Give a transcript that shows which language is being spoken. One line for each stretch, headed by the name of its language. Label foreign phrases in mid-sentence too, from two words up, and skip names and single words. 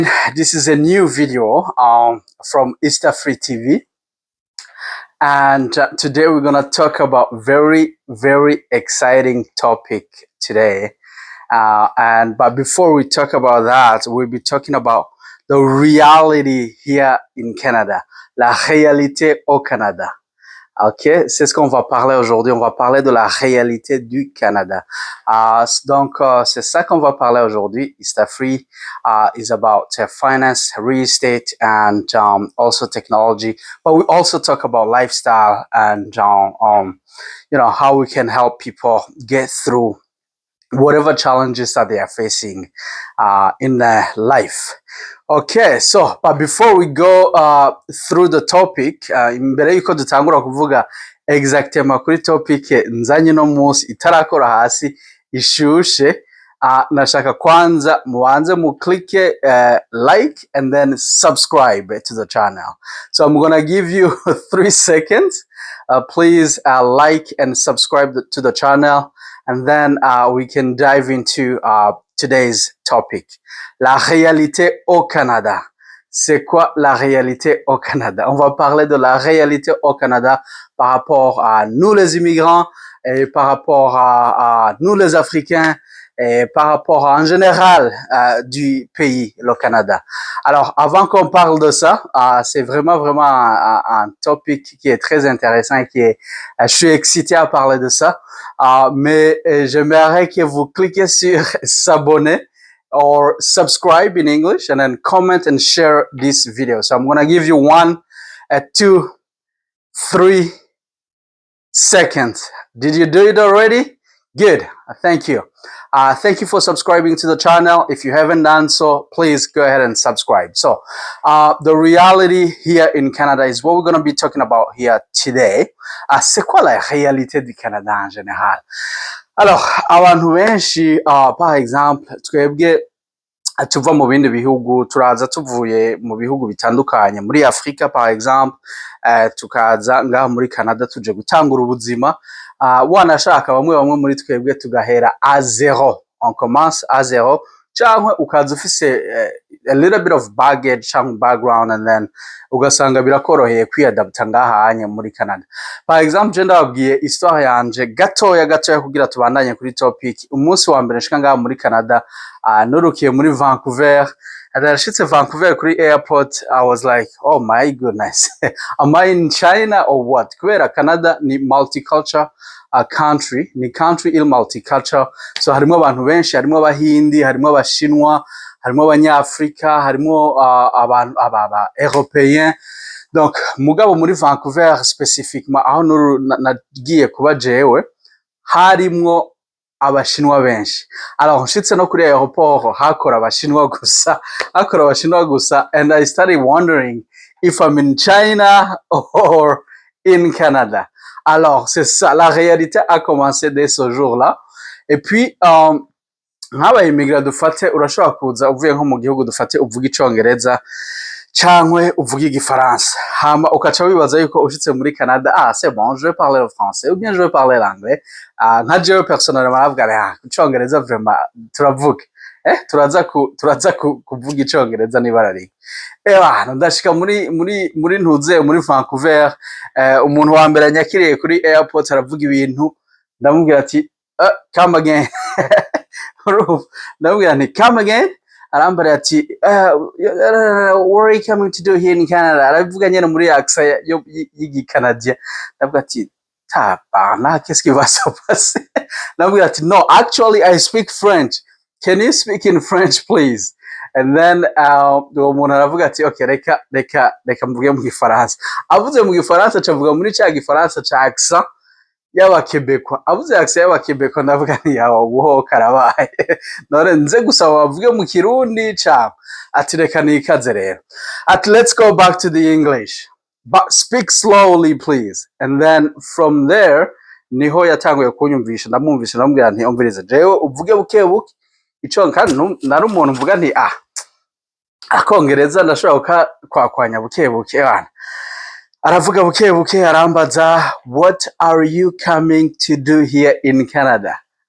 English: This is a new video from Easter Free TV, and today we're gonna talk about very exciting topic today. But before we talk about that, we'll be talking about the reality here in Canada,
French: la réalité au Canada. Ok, c'est ce qu'on va parler aujourd'hui. On va parler de la réalité du Canada. Donc, c'est ça qu'on va parler aujourd'hui.
English: Easter Free is about finance, real estate, and also technology. But we also talk about lifestyle and how we can help people get through whatever challenges that they are facing in their life. Okay, so but before we go through the topic,
Rundi: imbere yuko dutangura kuvuga exactement kuri topic nzanye no munsi itarakora hasi ishushe, nashaka kwanza muanze muklike
English: like and then subscribe to the channel. So I'm gonna give you 3 seconds. Please like and subscribe to the channel, and then we can dive into today's topic.
French: La réalité au Canada. C'est quoi la réalité au Canada? On va parler de la réalité au Canada par rapport à nous les immigrants et par rapport à nous les Africains et par rapport en général du pays, le Canada. Alors, avant qu'on parle de ça, c'est vraiment un topic qui est très intéressant et je suis excité à parler de ça. Mais j'aimerais que vous cliquez sur s'abonner
English: or subscribe in English, and then comment and share this video. So I'm going to give you 1, 2, 3 seconds. Did you do it already? Good. Thank you. Thank you for subscribing to the channel. If you haven't done so, please go ahead and subscribe. So the reality here in Canada is what we're going to be talking about here today.
French: C'est quoi la réalité du Canada en général? Alors,
Rundi: abantu benshi,
French: par exemple,
Rundi: twebwe tuva mu bindi bihugu, turaza tuvuye mu bihugu bitandukanye, muri Afrika
French: par exemple,
Rundi: tukaza ngaha muri Canada tuje gutangura ubuzima. Wanashaka bamwe muri twebwe tugahera à zéro.
French: On commence à zéro.
Rundi: Cyangwa ukaza ufise
English: a little bit of baggage
Rundi: cyangwa background,
English: and then
Rundi: ugasanga birakoroheye kwiadapta ngahanye muri Canada.
French: Par exemple,
Rundi: je ndababwiye histoire yanje gatoya kugira tubandanye kuri topic. Umunsi wa mbere nshika ngaha muri Canada, nurukiye muri Vancouver.
English: And then I Vancouver kuri airport, I was like, oh my goodness, am I in China or what?
Rundi: Kubera Canada ni
English: multicultural country,
Rundi: ni country il multicultural. So harimo abantu benshi, harimo abahindi, harimo abashinwa, harimo abanyafrika, harimo abantu européens. Donc mugabo muri Vancouver specifiquement aho nagiye kuba jewe, harimo abashinwa benshi. Alors nshitse no kuri aeroport hakora abashinwa gusa,
English: and I started wondering if I'm in China or in Canada.
French: Alors c'est ça, la réalité a commencé dès ce jour-là.
Rundi: Et puis nk'aba immigrant dufate, urashobora kuza uvuye nko mu gihugu, dufate uvuga icongereza cyangwa uvuga igifaransa, hama ukaca wibaza yuko ushitse muri Canada,
French: c'est bon, je vais parler le français ou bien je vais parler l'anglais.
Rundi: Nka jewe personnellement navuga icongereza vraiment turavuga, turaza kuvuga icongereza nibarari. Ndashika muri ntuze muri Vancouver, umuntu wa mbere nyakiriye kuri airport aravuga ibintu, ndamubwira ati
English: come again.
Rundi: Ndamubwira nti
English: come again.
Rundi: Arambara ati
English: what are you coming to do here in Canada?
Rundi: Aravuga nyene muri accent y'Igicanadien. Ndavuga ati
French: qu'est-ce qui va se passer?
Rundi: Ndamubwira ati no,
English: actually I speak French. Can you speak in French please? And then
Rundi: uwo muntu aravuga ati okay, reka mvuge mu Gifaransa. Avuze mu Gifaransa acavuga muri cya Gifaransa ca accent y'Abakebekwa. Avuze accent y'Abakebekwa, ndavuga nti yawo guho karabaye. None nze gusaba bavuge mu Kirundi cyangwa ati reka nikaze rero.
English: Let's go back to the English. But speak slowly please. And then from there
Rundi: niho yatanguye kunyumvisha, ndamwumvisha, ndamubwira nti umvirize jewe uvuge bukebuke ico, kandi nari umuntu mvuga nti akongereza ndashobora kwakwanya bukebuke. Aravuga bukebuke, arambaza
English: what are you coming to do here in Canada?